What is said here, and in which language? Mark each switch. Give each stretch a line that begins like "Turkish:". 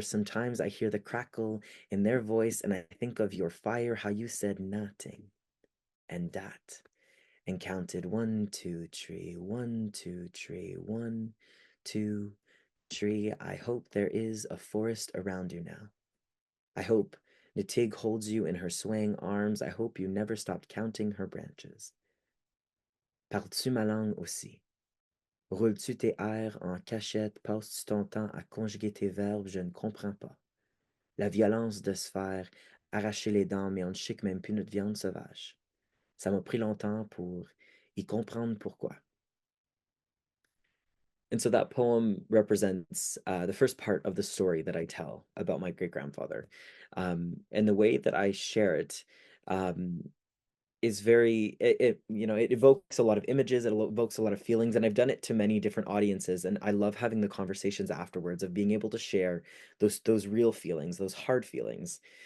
English: Sometimes I hear the crackle in their voice, and I think of your fire, how you said nothing and that, and counted 1, 2, 3, 1, 2, 3, 1, 2, 3. I hope there is a forest around you now. I hope Natig holds you in her swaying arms. I hope you never stopped counting her branches.
French: Parles-tu ma langue aussi? Roules-tu tes airs en cachette? Passes-tu ton temps à conjuguer tes verbes? Je ne comprends pas. La violence de se faire arracher les dents, mais on ne chique même plus notre viande sauvage. Ça m'a pris longtemps pour y comprendre pourquoi.
English: And so that poem represents the first part of the story that I tell about my great-grandfather. And the way that I share it is very, it evokes a lot of images, it evokes a lot of feelings, and I've done it to many different audiences, and I love having the conversations afterwards of being able to share those real feelings, those hard feelings.